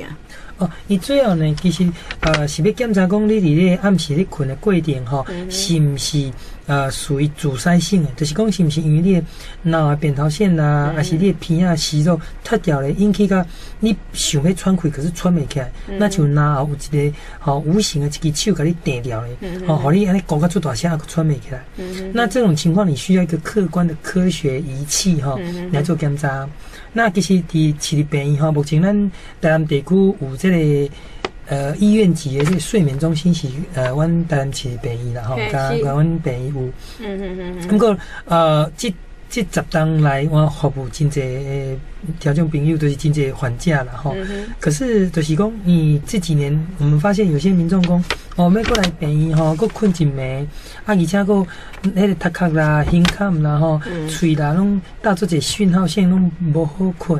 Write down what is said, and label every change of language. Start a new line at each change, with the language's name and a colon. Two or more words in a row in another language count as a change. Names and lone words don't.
Min Nan Chinese: 哦，伊最后呢，其实是要检查讲你伫咧暗时咧困的过程吼，是毋是属于阻塞性的，就是讲是毋是因为你的脑的扁桃腺啦，还是你的皮啊息肉脱掉咧，引起个你想要喘气，可是喘袂起来，那就脑后有一个无形的一只手给你顶掉咧，互你安尼讲到出大声，还喘袂起来。那这种情况，你需要一个客观的科学仪器来做检查。那其实伫市立病院目前咱台南地区有这个医院级的这个睡眠中心是阮台南市立病院啦甲阮病院有。不过这10当来，我服务真侪听众朋友，都是真侪患者啦吼。可是就是讲，这几年我们发现有些民众讲，要过来病院吼，佫困一暝，而且佫迄个头壳啦、胸坎啦吼、喙啦，拢搭做一讯号线，拢无好困。